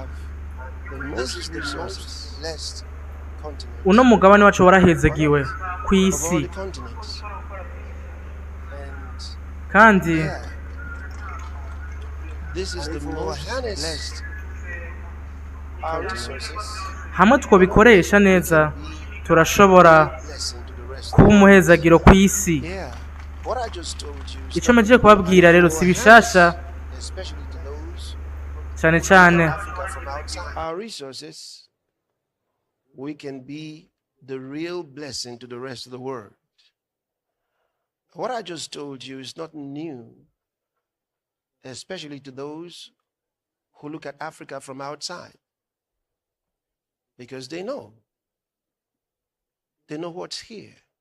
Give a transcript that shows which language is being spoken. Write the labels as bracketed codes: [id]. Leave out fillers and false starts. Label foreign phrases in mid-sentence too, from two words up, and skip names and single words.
[rn] Uno mugabane wacu warahezagiwe ku isi, kandi hamwe twobikoresha neza turashobora kuba umuhezagiro ku isi. Ico mejeje kubabwira rero si bishasha cyane cyane. [en] Our resources, we can be the real blessing to the rest of the world. What I just told you is not new, especially to those who look at Africa from outside, because they know what's here.